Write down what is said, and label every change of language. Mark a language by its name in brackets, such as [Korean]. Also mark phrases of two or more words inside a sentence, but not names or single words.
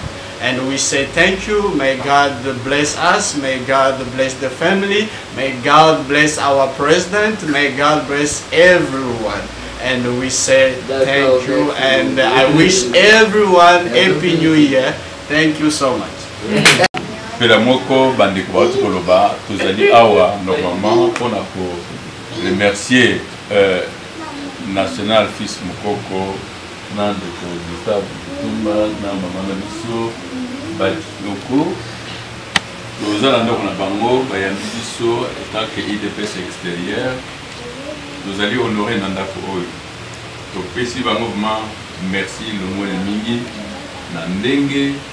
[English] And we say thank you, may God bless us, may God bless the family, may God bless our president, may God bless everyone. And we say thank you, and I wish everyone Happy New Year. Thank you so much. [Lingala] Pela moko bandeko batu koloba tozali awa normalement pona ko remercier National Fils Mukoko na ndeko Gustave Tumba na mama na biso batoko tozala ndoko na bango bayambi biso etake IDPS extérieur tozali honorer na ndako oyo topesi bango [French] vraiment merci [Lingala] lomone mingi na ndenge